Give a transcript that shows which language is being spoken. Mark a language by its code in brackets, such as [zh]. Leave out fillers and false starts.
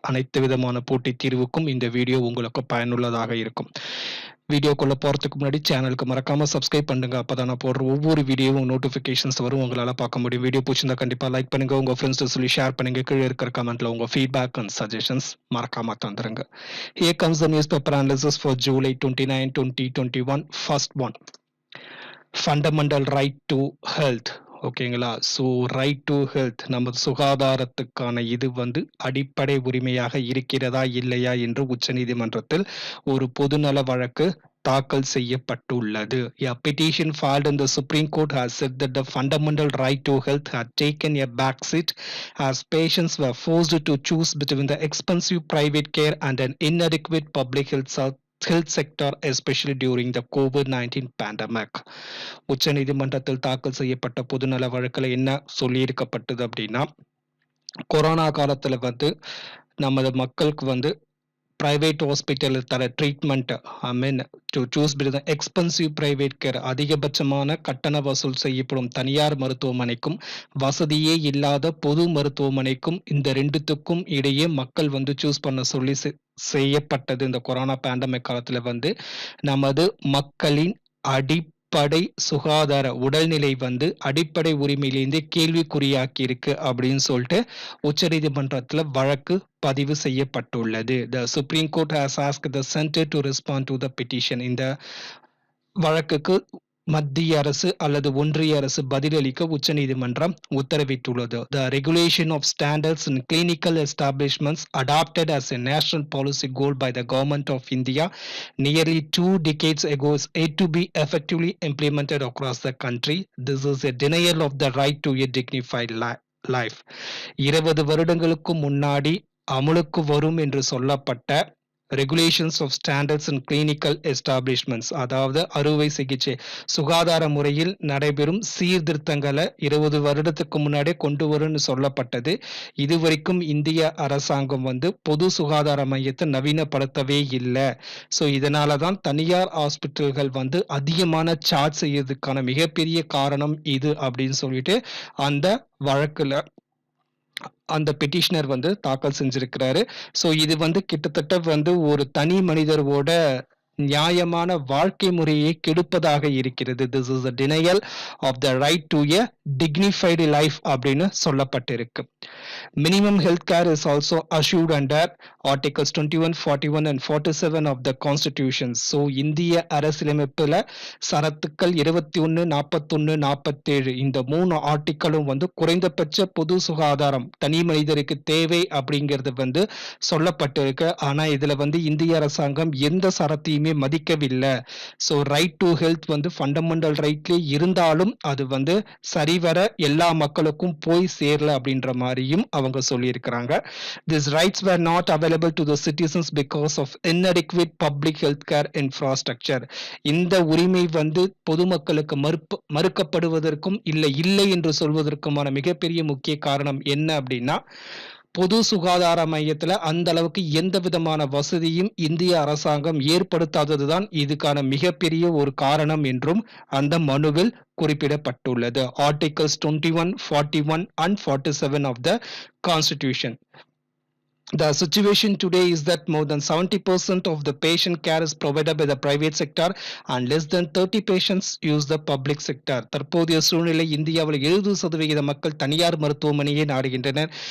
[ta] அனைத்து விதமான போட்டித் தீர்வுக்கும் இந்த வீடியோ உங்களுக்கு பயனுள்ளதாக இருக்கும். வீடியோக்குள்ளே போகிறதுக்கு முன்னாடி சேனலுக்கு மறக்காமல் சப்ஸ்கிரைப் பண்ணுங்க. அப்போ தான் நான் போடுற ஒவ்வொரு வீடியோவும் நோட்டிஃபிகேஷன்ஸ் வரும், உங்களால் பார்க்க முடியும். வீடியோ பிடிச்சிருந்தா கண்டிப்பாக லைக் பண்ணுங்க, உங்கள் ஃப்ரெண்ட்ஸ் சொல்லி ஷேர் பண்ணுங்க. கீழே இருக்கிற கமெண்ட்ல உங்கள் ஃபீட்பேக் அண்ட் சஜஷன்ஸ் மறக்காம தந்துருங்க. [en] Here comes the newspaper analysis for July 29, 2021. First one, fundamental right to health. [ta] ஓகேங்களா? ஸோ ரைட் டு ஹெல்த், நமது சுகாதாரத்துக்கான இது அடிப்படை உரிமையாக இருக்கிறதா இல்லையா என்று உச்சநீதிமன்றத்தில் ஒரு பொதுநல வழக்கு தாக்கல் செய்யப்பட்டுள்ளது. [en] A petition filed in the Supreme Court has said that the fundamental right to health had taken a backseat as patients were forced to choose between the expensive private care and an inadequate public health sector, especially during the COVID-19 pandemic. [ta] உச்ச நீதிமன்றத்தில் தாக்கல் செய்யப்பட்ட பொதுநல வழக்கில் என்ன சொல்லியிருக்கப்பட்டது அப்படின்னா, corona காலத்தில் நமது மக்களுக்கு பிரைவேட் ஹாஸ்பிட்டலில் தர [en] treatment to choose between expensive private care, [ta] அதிகபட்சமான கட்டண வசூல் செய்யப்படும் தனியார் மருத்துவமனைக்கும் வசதியே இல்லாத பொது மருத்துவமனைக்கும், இந்த ரெண்டுத்துக்கும் இடையே மக்கள் சூஸ் பண்ண சொல்லி செய்யப்பட்டது. இந்த கொரோனா பேண்டமிக் காலத்தில் நமது மக்களின் அடிப்படை சுகாதார உடல்நிலை அடிப்படை உரிமையிலிருந்து கேள்விக்குறியாக்கி இருக்கு அப்படின்னு சொல்லிட்டு உச்சநீதிமன்றத்தில் வழக்கு பதிவு செய்யப்பட்டுள்ளது. [en] The Supreme Court has asked the center to respond to the petition. [ta] இந்த வழக்குக்கு மத்திய அரசு அல்லது ஒன்றிய அரசு பதிலளிக்க உச்சநீதிமன்றம் உத்தரவிட்டுள்ளது. [en] The regulation of standards in clinical establishments adopted as a national policy goal by the government of India nearly 2 decades ago is yet to be effectively implemented across the country. This is a denial of the right to a dignified life. [ta] 20 வருடங்களுக்கு முன்னாடி அமலுக்கு வரும் என்று சொல்லப்பட்ட [en] regulations of standards in clinical establishments, [ta] அதாவது அறுவை சிகிச்சை சுகாதார முறையில் நடைபெறும் சீர்திருத்தங்களை 20 வருடத்துக்கு முன்னாடியே கொண்டு வரும்னு சொல்லப்பட்டது. இதுவரைக்கும் இந்திய அரசாங்கம் பொது சுகாதார மையத்தை நவீனப்படுத்தவே இல்லை. ஸோ இதனால தான் தனியார் ஹாஸ்பிட்டல்கள் அதிகமான சார்ஜ் செய்யறதுக்கான மிகப்பெரிய காரணம் இது அப்படின்னு சொல்லிட்டு அந்த வழக்குல அந்த பெட்டிஷனர் தாக்கல் செஞ்சிருக்கிறாரு. ஸோ இது கிட்டத்தட்ட ஒரு தனி மனிதரோட நியாயமான வாழ்க்கை முறையை கெடுப்பதாக இருக்கிறது. [en] this is a denial of the right to a dignified life [ta] அப்படின்னு சொல்லப்பட்டிருக்கு. [en] Minimum health care is also assured under Articles 21, 41 and 47 of the Constitution. [ta] So இந்திய அரசியலமைப்புல சரத்துக்கள் 21, 41, 47 இந்த 3 ஆர்டிக்கிளும் குறைந்தபட்ச பொது சுகாதாரம் தனி மனிதருக்கு தேவை அப்படிங்கிறது சொல்லப்பட்டிருக்கு. ஆனா இதுல இந்திய அரசாங்கம் எந்த சரத்தையுமே மதிக்கவில்லை. So right to health fundamental ரைட்லேயே இருந்தாலும் அது சரிவர எல்லா மக்களுக்கும் போய் சேரல அப்படின்ற மாதிரியும் அவங்க சொல்லியிருக்கிறாங்க. [en] These rights were not available to the citizens because of inadequate public health care infrastructure. [ta] இந்த உரிமை பொதுமக்களுக்கு மறுக்கப்படுவதற்கும் இல்லை என்று சொல்வதற்குமான மிகப்பெரிய முக்கிய காரணம் என்ன அப்படின்னா, பொது சுகாதார மையத்துல அந்த அளவுக்கு எந்த விதமான வசதியும் இந்திய அரசாங்கம் ஏற்படுத்தாததுதான் இதுக்கான மிகப்பெரிய ஒரு காரணம் என்றும் அந்த மனுவில் குறிப்பிடப்பட்டுள்ளது. [en] Articles 21, 41 and 47 of the Constitution. The situation today is that more than 70% of the patient care is provided by the private sector and less than 30 patients use the public sector. [ta] தற்போதைய சூழ்நிலை இந்தியாவில் 70% மக்கள் தனியார் மருத்துவமனையை நாடுகின்றனர்.